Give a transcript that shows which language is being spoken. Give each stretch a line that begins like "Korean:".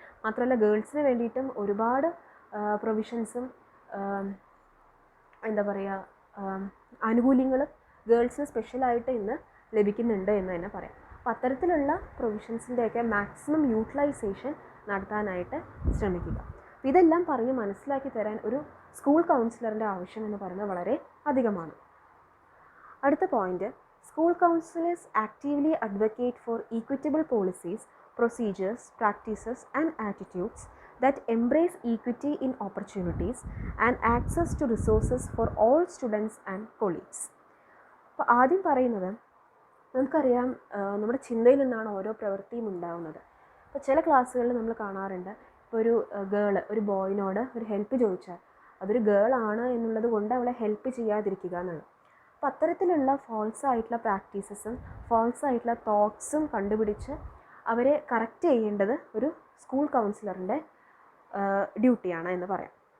Malayalam: മാത്രമല്ല ഗേൾസിന് വേണ്ടിയിട്ടും ഒരുപാട് പ്രൊവിഷൻസും എന്താ പറയുക ആനുകൂല്യങ്ങൾ ഗേൾസിന് സ്പെഷ്യലായിട്ട് ഇന്ന് ലഭിക്കുന്നുണ്ട് എന്ന് തന്നെ പറയാം. അപ്പോൾ അത്തരത്തിലുള്ള പ്രൊവിഷൻസിൻ്റെയൊക്കെ മാക്സിമം യൂട്ടിലൈസേഷൻ നടത്താനായിട്ട് ശ്രമിക്കുക. അപ്പോൾ ഇതെല്ലാം പറഞ്ഞ് മനസ്സിലാക്കി തരാൻ ഒരു സ്കൂൾ കൗൺസിലറിൻ്റെ ആവശ്യം എന്ന് പറയുന്നത് വളരെ അധികമാണ്. അടുത്ത point,
English: School counsellors actively advocate for equitable policies, procedures, practices and attitudes that embrace equity in opportunities and access to resources for all students and colleagues.
Malayalam: അപ്പോൾ ആദ്യം പറയുന്നത്, നമുക്കറിയാം നമ്മുടെ ചിന്തയിൽ നിന്നാണ് ഓരോ പ്രവൃത്തിയും ഉണ്ടാകുന്നത്. അപ്പോൾ ചില ക്ലാസ്സുകളിൽ നമ്മൾ കാണാറുണ്ട്, ഇപ്പോൾ ഒരു ബോയിനോട് ഒരു ഹെൽപ്പ് ചോദിച്ചാൽ അതൊരു ഗേൾ ആണ് എന്നുള്ളത് കൊണ്ട് അവളെ ഹെൽപ്പ് ചെയ്യാതിരിക്കുക എന്നുള്ളത്. അപ്പോൾ അത്തരത്തിലുള്ള ഫോൾസ് ആയിട്ടുള്ള പ്രാക്ടീസസും ഫോൾസ് ആയിട്ടുള്ള തോട്ട്സും കണ്ടുപിടിച്ച് അവരെ കറക്റ്റ് ചെയ്യേണ്ടത് ഒരു സ്കൂൾ കൗൺസിലറിൻ്റെ ഡ്യൂട്ടിയാണ് എന്ന് പറയാം.